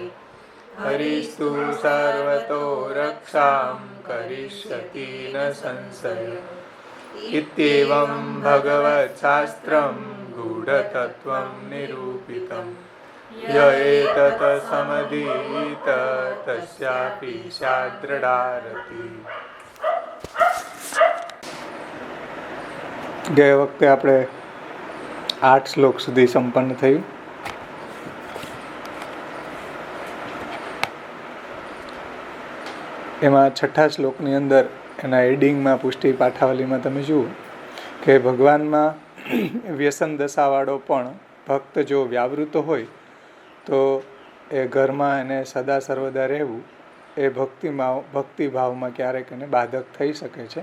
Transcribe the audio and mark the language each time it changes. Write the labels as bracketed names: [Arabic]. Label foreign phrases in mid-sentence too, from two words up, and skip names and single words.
[Sanskrit] हरिस्तु सर्वतो रक्षां करिष्यति न संशयः। इत्येवं भगवच्छास्त्रं गूढतत्त्वं निरूपितं। य एतत् समधीत तस्यापि स्यात् दृढा रतिः। [Gujarati] ગયા વખતે આપણે 8 શ્લોક સુધી સંપન્ન થયું. એમાં છઠ્ઠા શ્લોકની અંદર એના એડિંગમાં પુષ્ટિ પાઠાવલીમાં તમે જુઓ કે ભગવાનમાં વ્યસન દશાવાળો પણ ભક્ત જો વ્યાવૃત હોય તો એ ઘરમાં એને સદા સર્વદા રહેવું એ ભક્તિભાવમાં ક્યારેક એને બાધક થઈ શકે છે.